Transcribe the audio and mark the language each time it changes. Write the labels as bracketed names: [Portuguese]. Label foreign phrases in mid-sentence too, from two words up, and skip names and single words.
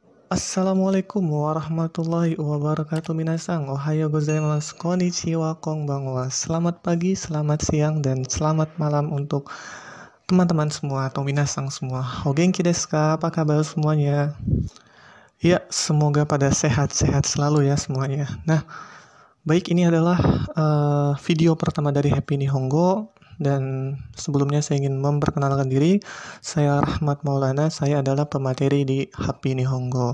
[Arabic] السلام عليكم ورحمة الله وبركاته minasang. [Japanese] おはようございます、こんにちは、こんばんは. [Indonesian] Selamat pagi, selamat siang, dan selamat malam untuk teman-teman semua atau minasang semua. [Japanese] お元気ですか? [Indonesian] Apa kabar semuanya? Ya, semoga pada sehat-sehat selalu ya semuanya. Nah, baik, ini adalah video pertama dari Happy Nihongo. Dan sebelumnya saya ingin memperkenalkan diri. Saya Rahmat Maulana, saya adalah pemateri di Happy Nihongo.